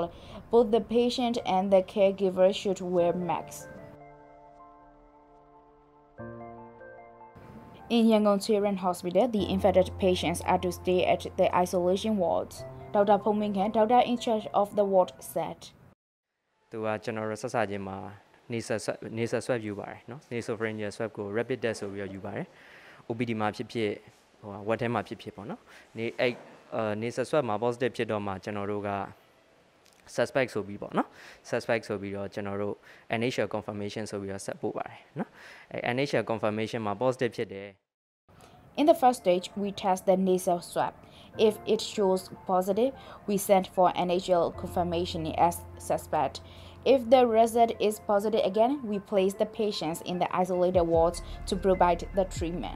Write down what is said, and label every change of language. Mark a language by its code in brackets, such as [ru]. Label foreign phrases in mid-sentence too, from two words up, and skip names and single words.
[en] Both the patient and the caregiver should wear masks. In Yangon Children's Hospital, the infected patients are to stay at the isolation wards. Dr. Pongminghan, doctor in charge of the ward, said. [my] သူကကျွန်တော်တို့ဆက်စချင်းမှာ [en] nasal swab [my] ယူပါတယ်เนาะ [en] nasopharyngeal swab [my] ကို [en] rapid test [my] ဆိုပြီးတော့ယူပါတယ် OPD မှာဖြစ်ဖြစ်ဟိုဝက်ထဲမှာဖြစ်ဖြစ်ပေါ့เนาะနေအဲ့ [en] nasal swab [my] မှာ positive ဖြစ်တော့မှကျွန်တော်တို့က suspect ဆိုပြီးပေါ့เนาะ suspect ဆိုပြီးတော့ကျွန်တော်တို့ [en] initial confirmation [my] ဆိုပြီးတော့ဆက်ပို့ပါတယ်เนาะအဲ့ [en] initial confirmation [my] မှာ positive ဖြစ်တယ် [en] In the first stage, we test the nasal swab. If it shows positive, we send for initial confirmation as suspect. If the result is positive again, we place the patients in the isolated wards to provide the treatment.